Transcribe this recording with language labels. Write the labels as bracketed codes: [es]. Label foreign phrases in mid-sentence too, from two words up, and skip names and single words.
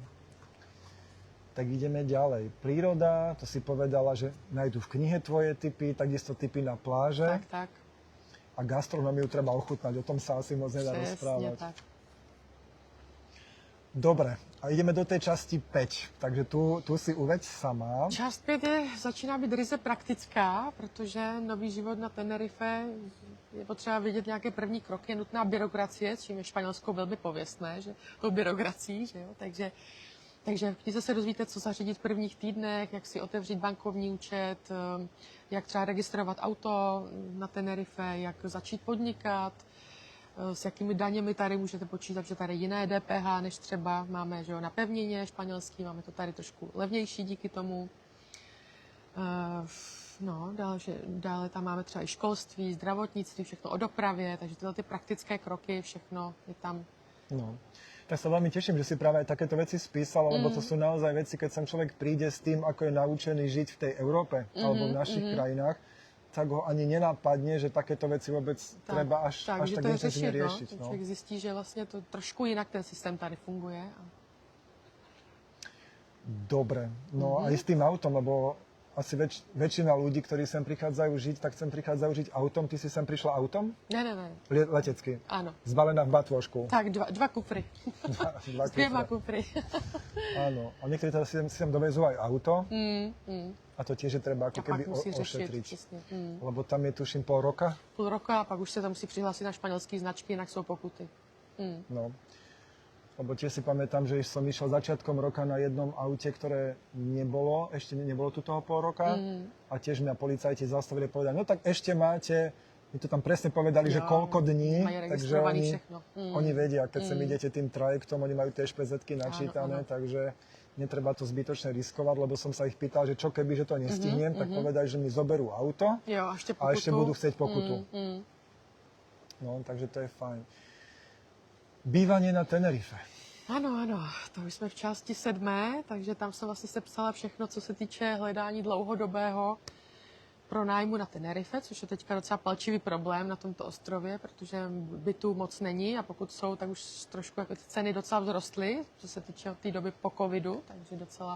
[sk] Tak ideme ďalej. Príroda, to si povedala, že nájdu v knihe tvoje tipy, takisto tipy na pláže. Tak, A gastronómiu treba ochutnať, o tom sa asi moc nedá [cs] přesně [sk] rozprávať. [cs] tak. [sk] Dobre, a ideme do tej časti 5, takže tu si uveď sama. [cs] Část 5 začíná být ryze praktická, protože nový život na Tenerife je potřeba vidět nějaké první kroky, je nutná byrokracie, s čím je Španělsko velmi pověstné, že tou byrokracií, že jo? Takže v knize se dozvíte, co zařídit v prvních týdnech, jak si otevřít bankovní účet, jak třeba registrovat auto na Tenerife, jak začít podnikat, s jakými daněmi tady můžete počítat, že tady jiné DPH, než třeba máme, že jo, na pevnině španělský, máme to tady trošku levnější díky tomu. No, dále tam máme třeba i školství, zdravotnictví, všechno o dopravě, takže tyhle ty praktické kroky, všechno je tam. No. [sk] Tak sa veľmi teším, že si práve aj takéto veci spísal, lebo to sú naozaj veci, keď sem človek príde s tým, ako je naučený žiť v tej Európe alebo v našich krajinách, tak ho ani nenapadne, že takéto veci vôbec treba až tak intenzívne riešiť. No. [cs] Člověk zjistí, že vlastně to trošku jinak ten systém tady funguje. [sk] Dobre, no aj s tým autom, lebo asi väčšina ľudí, ktorí sem prichádzajú žiť, tak sem prichádzajú žiť autom. Ty si sem prišla autom? [cs] Ne. [sk] Letecky? [cs] Ano. [sk] Zbalená v batôžku? [cs] Tak, dva kufry. [sk] Dva [cs] S 2 kufry. [sk] Áno. A niektorí teda si sem dovezú aj auto. A to tiež je treba ako keby ošetriť. [cs] Přesně. [sk] Lebo tam je tuším pol roka. [cs] Půl roka a pak už se tam musí přihlásit na španělský značky, jinak jsou pokuty. No. [sk] Lebo tiež si pamätám, že som išiel začiatkom roka na jednom aute, ktoré ešte nebolo tu toho pol roka. A tiež mňa policajti zastavili a povedali, no tak ešte máte, my to tam presne povedali, že koľko dní, takže oni vedia, keď sem idete tým trajektom, oni majú tie špezetky načítané, takže netreba to zbytočne riskovať, lebo som sa ich pýtal, že čo keby, že to nestihnem, tak povedali, že mi zoberú auto a ešte budú chcieť pokutu. No, takže to je fajn. Bývanie na Tenerife. [cs] Ano, to už jsme v části 7, takže tam jsem vlastně sepsala všechno, co se týče hledání dlouhodobého pronájmu na Tenerife, což je teďka docela palčivý problém na tomto ostrově, protože bytů moc není a pokud jsou, tak už trošku jako ty ceny docela vzrostly, co se týče od té doby po covidu, takže docela.